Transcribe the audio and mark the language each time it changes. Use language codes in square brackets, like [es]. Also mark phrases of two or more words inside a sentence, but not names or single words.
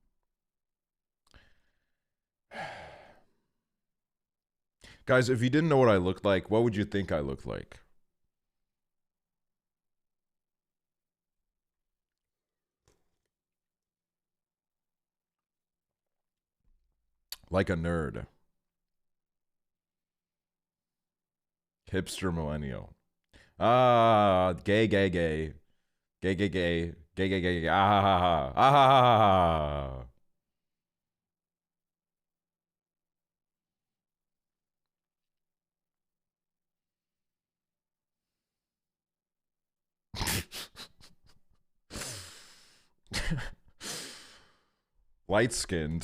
[en] Guys, if you didn't know what I looked like, what would you think I looked like? Like a nerd. Hipster millennial. Ah, gay, gay, gay. Gay, gay, gay. Gay, gay, gay, gay. Ah, ha, ha, ha. Ah, ha, ha, ha. Light skinned.